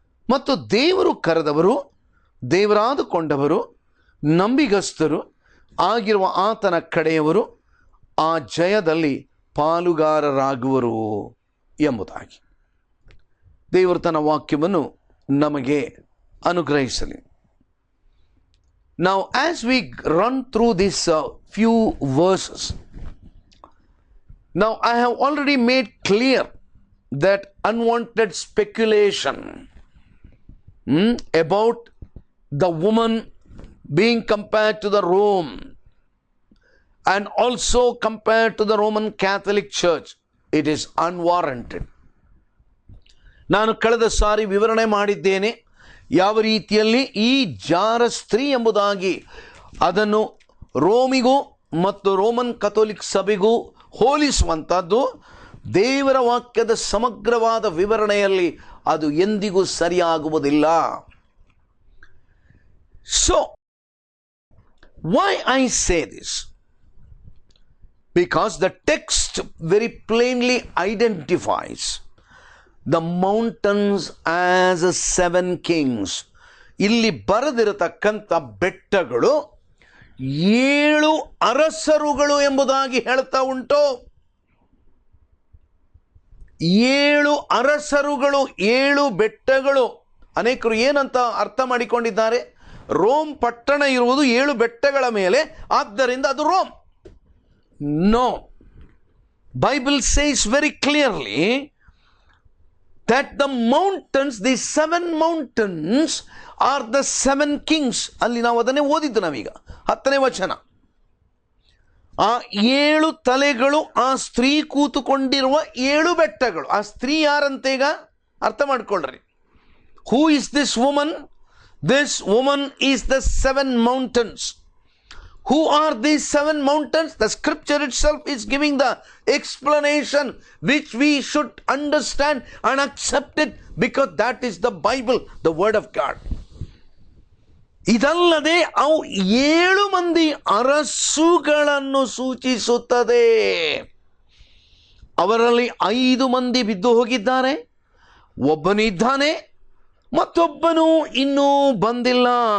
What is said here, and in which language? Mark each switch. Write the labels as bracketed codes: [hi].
[kn] ಮತ್ತು ದೇವರು ಕರೆದವರು, ದೇವರಾದುಕೊಂಡವರು, ನಂಬಿಗಸ್ತರು ಆಗಿರುವ ಆತನ ಕಡೆಯವರು ಆ ಜಯದಲ್ಲಿ ಪಾಲುಗಾರರಾಗುವರು ಎಂಬುದಾಗಿ ದೇವರು ತನ್ನ ವಾಕ್ಯವನ್ನು ನಮಗೆ ಅನುಗ್ರಹಿಸಲಿ. [en] Now, as we run through these few verses, now I have already made clear that unwanted speculation about the woman being compared to the Rome and also compared to the Roman Catholic Church, it is unwarranted. [kn] ನಾನು ಕಳೆದ ಸಾರಿ ವಿವರಣೆ ಮಾಡಿದ್ದೇನೆ ಯಾವ ರೀತಿಯಲ್ಲಿ ಈ ಜಾರ ಸ್ತ್ರೀ ಎಂಬುದಾಗಿ ಅದನ್ನು ರೋಮಿಗೂ ಮತ್ತು ರೋಮನ್ ಕಥೋಲಿಕ್ ಸಭೆಗೂ ಹೋಲಿಸುವಂಥದ್ದು ದೇವರ ವಾಕ್ಯದ ಸಮಗ್ರವಾದ ವಿವರಣೆಯಲ್ಲಿ ಅದು ಎಂದಿಗೂ ಸರಿಯಾಗುವುದಿಲ್ಲ. [en] So why I say this? Because the text very plainly identifies the mountains as 7 kings. [kn] ಇಲ್ಲಿ ಬರೆದಿರತಕ್ಕಂಥ ಬೆಟ್ಟಗಳು 7 ಅರಸರುಗಳು ಎಂಬುದಾಗಿ ಹೇಳ್ತಾ ಉಂಟು. 7 ಅರಸರುಗಳು, 7 ಬೆಟ್ಟಗಳು. ಅನೇಕರು ಏನಂತ ಅರ್ಥ ಮಾಡಿಕೊಂಡಿದ್ದಾರೆ, ರೋಮ್ ಪಟ್ಟಣ ಇರುವುದು 7 ಬೆಟ್ಟಗಳ ಮೇಲೆ, ಆದ್ದರಿಂದ ಅದು Rome. [en] No, Bible says very clearly that the mountains, the 7 mountains are the 7 kings. [kn] ಅಲ್ಲಿ ನಾವು ಅದನ್ನೇ ಓದಿದ್ದು ನಾವೀಗ 10ನೇ ವಚನ. ಆ 7 ತಲೆಗಳು ಆ ಸ್ತ್ರೀ ಕೂತುಕೊಂಡಿರುವ 7 ಬೆಟ್ಟಗಳು. ಆ ಸ್ತ್ರೀ ಯಾರಂತೆ ಈಗ ಅರ್ಥ ಮಾಡ್ಕೊಳ್ರಿ. [en] Who is this woman? This woman is the 7 mountains. Who are these 7 mountains? The scripture itself is giving the explanation which we should understand and accept it, because that is the Bible, the word of God. [kn] ಇದಲ್ಲದೆ ಅವು 7 ಮಂದಿ ಅರಸುಗಳನ್ನು ಸೂಚಿಸುತ್ತದೆ. ಅವರಲ್ಲಿ 5 ಮಂದಿ ಬಿದ್ದು ಹೋಗಿದ್ದಾರೆ, ಒಬ್ಬನು ಇದ್ದಾನೆ, ಮತ್ತೊಬ್ಬನು ಇನ್ನೂ ಬಂದಿಲ್ಲ.